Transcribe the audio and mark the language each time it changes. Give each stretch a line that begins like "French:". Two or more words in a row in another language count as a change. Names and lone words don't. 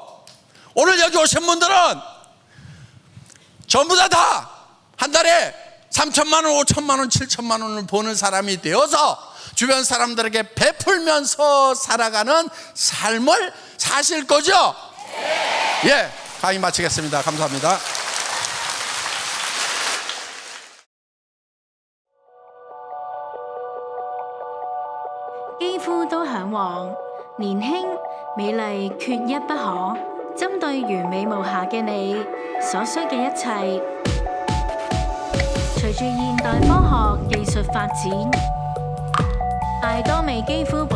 Korean: 오늘 여기 오신 분들은 전부 다 한 달에 3천만 원 5천만 원 7천만 원을 버는 사람이 되어서 주변 사람들에게 베풀면서 살아가는 삶을 사실 거죠? 네. 예, 강의 마치겠습니다. 감사합니다.
Cantonese: 肌膚都嚮往年輕美麗缺一不可。針對完美無瑕嘅你所需嘅一切， 隨住現代科學技術發展，艾多美肌膚保